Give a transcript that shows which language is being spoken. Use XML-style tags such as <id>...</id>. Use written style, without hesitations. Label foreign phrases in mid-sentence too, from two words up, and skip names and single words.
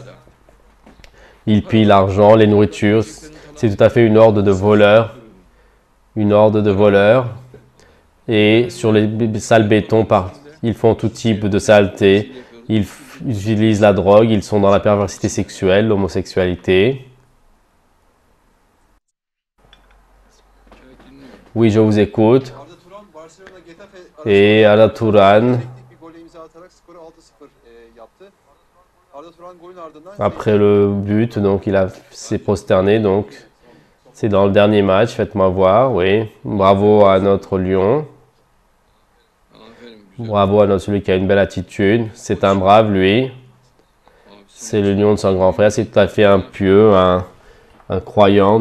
<fr>Ils pillent l'argent, les nourritures. C'est tout à fait une horde de voleurs. Une horde de voleurs. Et sur les salles béton, ils font tout type de saleté. Ils utilisent la drogue. Ils sont dans la perversité sexuelle, l'homosexualité.</fr> <tr>Evet, dinliyorum.</tr> <fr>Oui, je vous écoute. Arda Turan, Barcelona Getafe Et Arda Turan,</fr> <tr>teknik bir gole imza atarak skoru 6-0 yaptı. Arda Turan golün ardından</tr> <fr>après le but, donc il s'est prosterné. Donc c'est dans le dernier match. Faites-moi voir. Oui, bravo à notre Lion.</fr> <tr>Aferin, güzel.</tr> <fr>Bravo à celui qui a une belle attitude. C'est un brave, lui.</fr> <tr>Abisi</tr> <fr>C'est le lion de son grand frère. C'est tout à fait un pieux, un croyant.</fr>